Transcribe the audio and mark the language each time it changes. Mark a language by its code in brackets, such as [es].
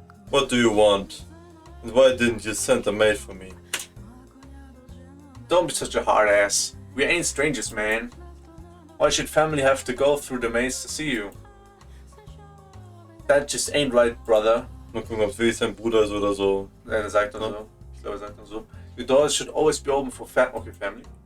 [en] What do you want? And why didn't you send a maid for me? Don't be such a hard ass. We ain't strangers, man. Why should family have to go through the maze to see you? That just ain't right, brother. [de] Mal gucken, ob es wirklich sein Bruder ist oder so. Er sagt dann so. Ich glaube, er sagt dann so. [en] Your doors should always be open for family.